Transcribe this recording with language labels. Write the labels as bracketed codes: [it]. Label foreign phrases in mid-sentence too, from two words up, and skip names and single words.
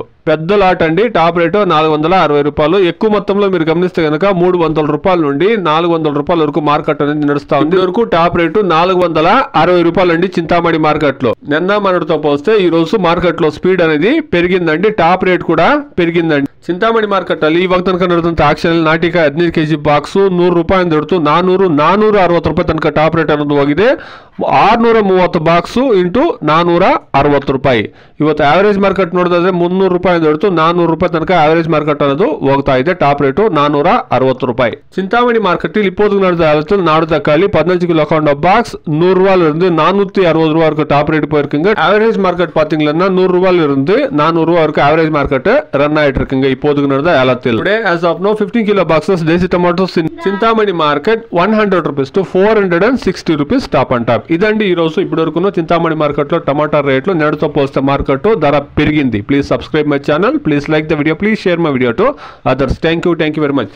[te] పెద్ద లాట్ అండి. [en] top rate [te] 460 రూపాయలు. ఎక్కువ మొత్తంలో మీరు గమనిస్తే కనుక 300 రూపాయల నుండి 400 రూపాయల వరకు మార్కెట్ అనేది నడుస్తా ఉంది. వరకు [en] top rate [te] 460 రూపాయలు అండి చింతామణి మార్కెట్ లో. నిన్న మనతో పోస్తే ఈ రోజు మార్కెట్ లో స్పీడ్ అనేది పెరిగిందండి. [en] top rate [te] కూడా పెరిగిందండి. [kn] చింతాಮಣಿ ಮಾರ್ಕೆಟ್ ಅಲ್ಲಿ ಇವಾಗ ತನಕ ನಡೆದಂತ ಆಕ್ಷನ್ ನಾಟಿಕ 15 ಕೆಜಿ ಬಾಕ್ಸ್ 100 ರೂಪಾಯಿ ದೊಡ್ತು 460 ರೂಪಾಯಿ ತನಕ [en] top rate [kn] ಅನ್ನೋದು ಹೋಗಿದೆ. 630 [en] box into [kn] 460 ರೂಪಾಯಿ. ಇವತ್ತು [en] average market [kn] ನೋಡಿದ್ರೆ 300 ರೂಪಾಯಿ ದೊಡ್ತು 400 ರೂಪಾಯಿ ತನಕ [en] average market [kn] ಅನ್ನೋದು ಹೋಗ್ತಾ ಇದೆ. [en] top rate [kn] 460 ರೂಪಾಯಿ. [ta] చింతామణి మార్కెట్ இப்போது நடந்த நாடு தக்காளி 15 கிலோ கொண்ட பாக்ஸ் 100 ரூபாயில இருந்து 460 ரூபாய் வரைக்கும் [en] top rate [ta] போயிருக்குங்க. [en] average market [ta] பாத்தீங்கன்னா 100 ரூபாயில இருந்து 400 ரூபாய் வரைக்கும் [en] average market [ta] ரன் ஆயிட்டு இருக்குங்க. இப்போது நடந்த ஏலத்தில் [en] today as of now 15 kilo boxes desi tomatoes in చింతామణి మార్కెట్ 100 rupees to 460 rupees top and top. [te] ఇదండి ఈ రోజు ఇప్పటివరకు చింతామణి మార్కెట్ లో టమాటా రేట్లు నేడుతో పోస్తే మార్కెట్ ధర పెరిగింది. [en] Please subscribe my channel, please like the video, please share my video to others. Thank you very much.